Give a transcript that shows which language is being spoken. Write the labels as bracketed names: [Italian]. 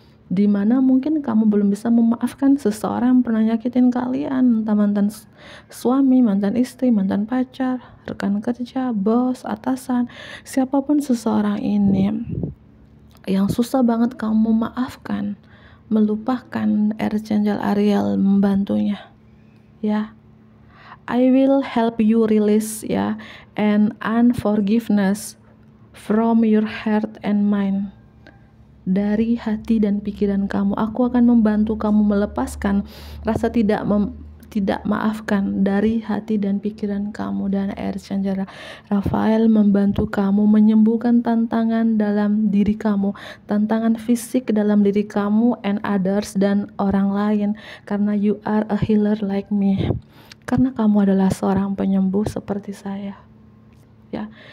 [Indonesian] Dimana mungkin kamu belum bisa memaafkan seseorang yang pernah nyakitin kalian, entah mantan suami, mantan istri, mantan pacar, rekan kerja, bos, atasan, siapapun seseorang ini yang susah banget kamu memaafkan, melupakan. Archangel Ariel membantunya ya. [English] I will help you release ya and unforgiveness from your heart and mind. [Indonesian] Dari hati dan pikiran kamu, aku akan membantu kamu melepaskan rasa tidak maafkan dari hati dan pikiran kamu. Dan Archangel Raphael membantu kamu menyembuhkan tantangan dalam diri kamu, tantangan fisik dalam diri kamu [English] and others, [Indonesian] dan orang lain, karena [English] you are a healer like me, [Indonesian] karena kamu adalah seorang penyembuh seperti saya ya.